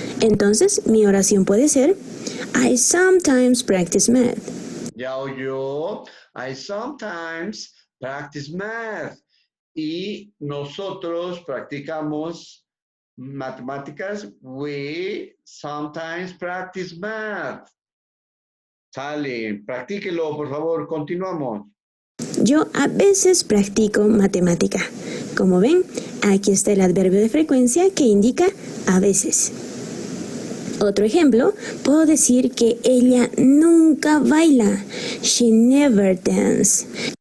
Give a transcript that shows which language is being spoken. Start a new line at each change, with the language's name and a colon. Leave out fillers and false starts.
Spanish: Entonces, mi oración puede ser,
English: I sometimes practice math.
Spanish: Ya oyó.
English: I sometimes practice math.
Spanish: Y nosotros practicamos matemáticas.
English: We sometimes practice math.
Spanish: Sale, practíquelo, por favor. Continuamos. Yo a veces practico matemática. Como ven, aquí está el adverbio de frecuencia que indica a veces. Otro ejemplo, puedo decir que ella nunca baila.
English: She never dances.